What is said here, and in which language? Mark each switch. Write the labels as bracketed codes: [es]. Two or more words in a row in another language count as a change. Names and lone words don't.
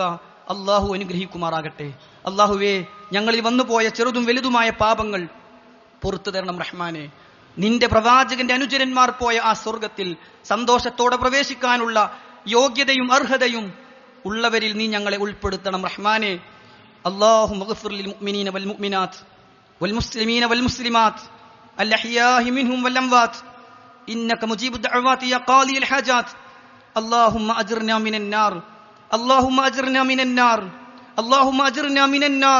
[ml] അള്ളാഹു അനുഗ്രഹിക്കുമാറാകട്ടെ. അള്ളാഹുവേ, ഞങ്ങളിൽ വന്നുപോയ ചെറുതും വലുതുമായ പാപങ്ങൾ പുറത്തു തരണം റഹ്മാനെ. നിന്റെ പ്രവാചകന്റെ അനുചരന്മാർ പോയ ആ സ്വർഗത്തിൽ സന്തോഷത്തോടെ പ്രവേശിക്കാനുള്ള യോഗ്യതയും അർഹതയും ഉള്ളവരിൽ നീ ഞങ്ങളെ ഉൾപ്പെടുത്തണം റഹ്മാനെ. [ar] اللهم اغفر للمؤمنين والمؤمنات والمسلمين والمسلمات الأحياء منهم والأموات إنك مجيب الدعوات يا قاضي الحاجات. اللهم أجرنا من النار، اللهم أجرنا من النار، اللهم أجرنا من النار.